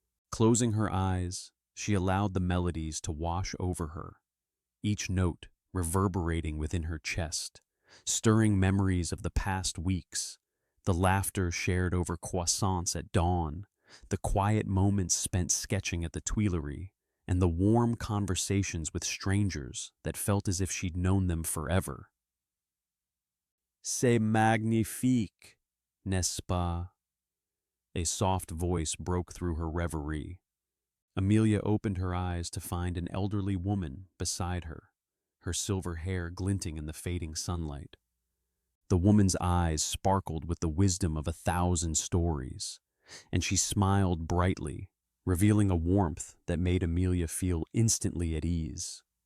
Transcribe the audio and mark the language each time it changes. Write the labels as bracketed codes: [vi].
[en] Closing her eyes, she allowed the melodies to wash over her, each note reverberating within her chest, stirring memories of the past weeks, the laughter shared over croissants at dawn, the quiet moments spent sketching at the Tuileries, and the warm conversations with strangers that felt as if she'd known them forever. [fr] C'est magnifique, n'est-ce pas? [en] A soft voice broke through her reverie. Amelia opened her eyes to find an elderly woman beside her, her silver hair glinting in the fading sunlight. The woman's eyes sparkled with the wisdom of 1,000 stories, and she smiled brightly, revealing a warmth that made Amelia feel instantly at ease.